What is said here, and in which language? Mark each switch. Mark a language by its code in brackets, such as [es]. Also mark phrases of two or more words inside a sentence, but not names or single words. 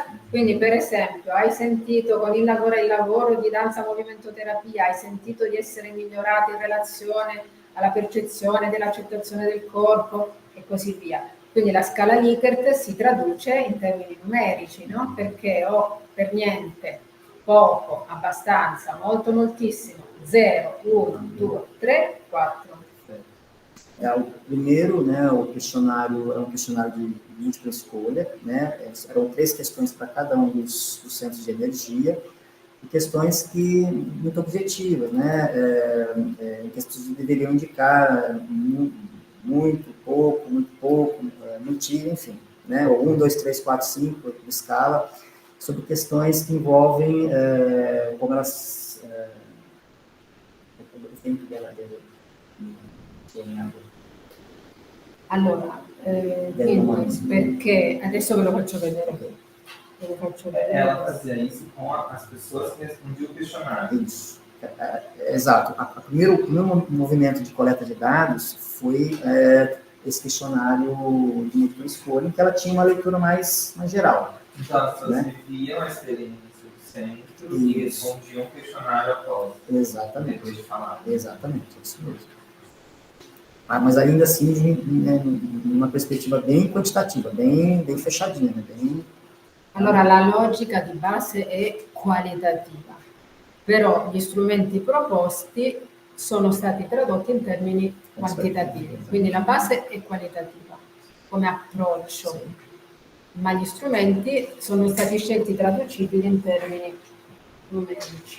[it] Quindi, per esempio, hai sentito con il lavoro di danza movimento terapia, hai sentito di essere migliorato in relazione alla percezione dell'accettazione del corpo e così via. Quindi la scala Likert si traduce in termini numerici, no? Perché ho per niente, poco, abbastanza, molto, moltissimo, 0, 1, 2, 3, 4. [pt] O primeiro, né, o questionário é um questionário de múltipla escolha, né, eram 3 questões para cada um dos centros de energia, e questões que muito objetivas, né, questões que deveriam indicar muito pouco, muito, enfim, né, ou 1, 2, 3, 4, 5, escala, sobre questões que envolvem como elas... [it] Allora, quindi, perché adesso ve lo faccio vedere. [pt] Ela fazia isso com as pessoas que respondiam o questionário. Isso. Exato. O primeiro movimento de coleta de dados foi esse questionário de múltipla escolha, em que ela tinha uma leitura mais geral. Então, as pessoas viviam a experiência do centro e respondiam o questionário após. Exatamente. Depois de falar. Exatamente, isso mesmo. Mas ainda assim, numa perspectiva bem quantitativa, bem fechadinha, né? [it] Allora, la logica di base è qualitativa, però gli strumenti proposti sono stati tradotti in termini quantitativi, quindi la base è qualitativa come approccio, ma gli strumenti sono stati scelti traducibili in termini numerici.